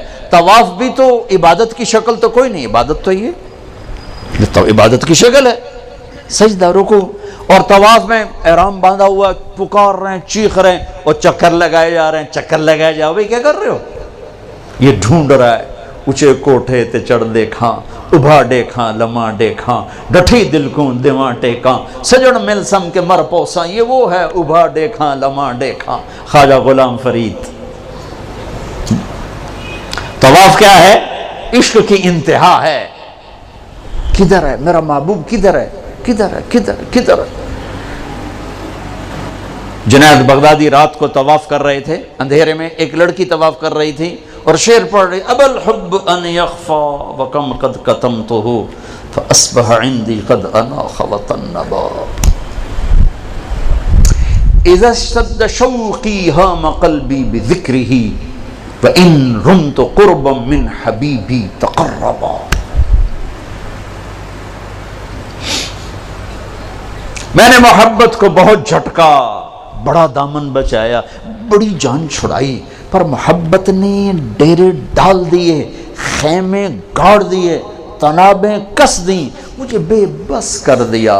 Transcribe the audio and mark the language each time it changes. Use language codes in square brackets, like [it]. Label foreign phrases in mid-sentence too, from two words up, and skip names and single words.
[ur] طواف بھی تو عبادت کی شکل تو کوئی نہیں، عبادت تو یہ تو عبادت کی شکل ہے. سجدہ، رکوع، اور طواف میں احرام باندھا ہوا، پکار رہے ہیں، چیخ رہے ہیں، اور چکر لگائے جا رہے ہیں. چکر لگائے جاؤ بھائی، کیا کر رہے ہو؟ یہ ڈھونڈ رہا ہے. [skr] اونچے کوٹھے تے چڑھ دیکھاں، ابھا دیکھاں لمحہ دیکھاں، ڈٹھی دل کو دیواں ٹیکاں، سجن مل سم کے مر پوساں. [ur] یہ وہ ہے [skr] ابھا دیکھاں لمحہ دیکھاں، [ur] خواجہ غلام فرید. طواف کیا ہے؟ عشق کی انتہا ہے. کدھر ہے میرا محبوب؟ کدھر ہے؟ کدھر ہے؟ کدھر کدھر؟ جنید بغدادی رات کو طواف کر رہے تھے، اندھیرے میں ایک لڑکی طواف کر رہی تھی اور شعر پڑھ رہی: [ar] ابا الحب ان یخفا وکم قد کتمتہ فاصبح عندی قد اناخ وطنبا اذا اشتد شوقی ہام قلبی بذکرہ وان رمت قربا من حبیبی تقربا. [ur] میں نے محبت کو بہت جھٹکا، بڑا دامن بچایا، بڑی جان چھڑائی، پر محبت نے ڈیرے ڈال دیے، خیمے گاڑ دیے، تنابیں کس دیں، مجھے بے بس کر دیا.